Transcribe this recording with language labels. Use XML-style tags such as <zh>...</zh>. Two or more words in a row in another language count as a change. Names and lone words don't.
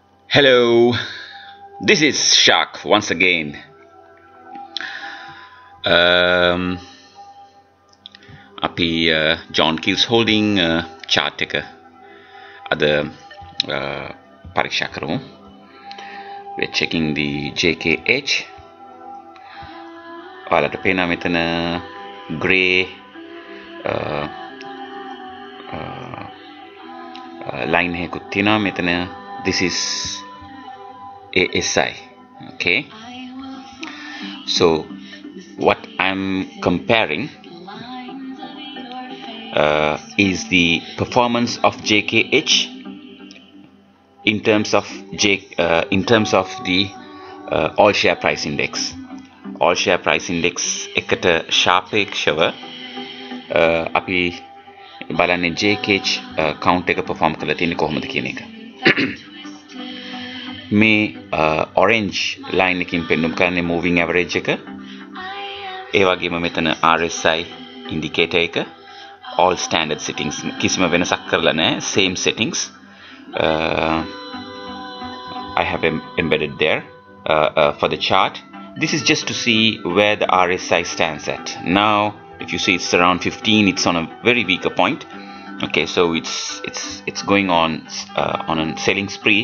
<en>Hello, this is Shark once again.</en> <si>අපි John Keel's</si> <en>holding chart</en> <si>එක අද පරීක්ෂා කරමු.</si> <en>We're checking the JKH.</en> <si>ඔයාලට පේනවා මෙතන</si> <en>grey line</en> <si>එකකුත් තියෙනවා මෙතන.</si> <en>This is ASI. Okay, so what I'm comparing is the performance of JKH in terms of the all share price index. All share price index</en> <si>එකට සාපේක්ෂව අපි බලන්නේ JKH count එක perform කරලා තියෙන්නේ කොහොමද කියන එක. මේ</si> <en>orange line</en> <si>එකකින් පෙන්වුම් කරන්නේ</si> <en>moving average</en> <si>එක. ඒ වගේම මෙතන RSI indicator එක</si> <en>all standard settings</en> <si>කිසිම වෙනසක් කරලා නැහැ,</si> <en>same settings I have embedded there for the chart. This is just to see where the RSI stands at. Now if you see it's around 15, it's on a very weaker point. Okay, so it's going on a selling spree.</en>